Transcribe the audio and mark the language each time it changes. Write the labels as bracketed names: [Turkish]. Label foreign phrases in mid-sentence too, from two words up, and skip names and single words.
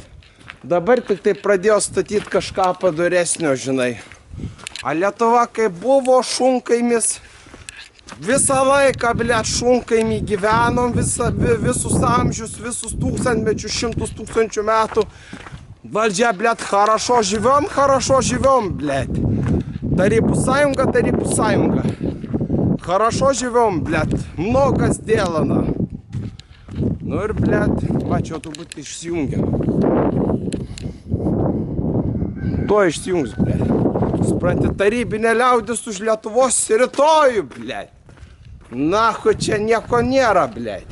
[Lithuanian] Dabar tik tai pradėjo statyti kažką padoresnio, žinai. A Lietuva kaip buvo šunkaimis, visą laiką, blėt, šunkaimį gyvenom, visus amžius, visus tūkstantmečius, 100 tūkstančių metų. Valdžia, blėt, [Russian] хорошо живем, блядь. Тарипу саюнга. Хорошо живем, блядь. Много сделано. [Lithuanian] Nu ir, blėt, va, čia turbūt išsijungia. To išsijungs, blėt. Supranti, tarybinė liaudis už Lietuvos rytojų, blėt. Nahui, čia nieko nėra, blėt.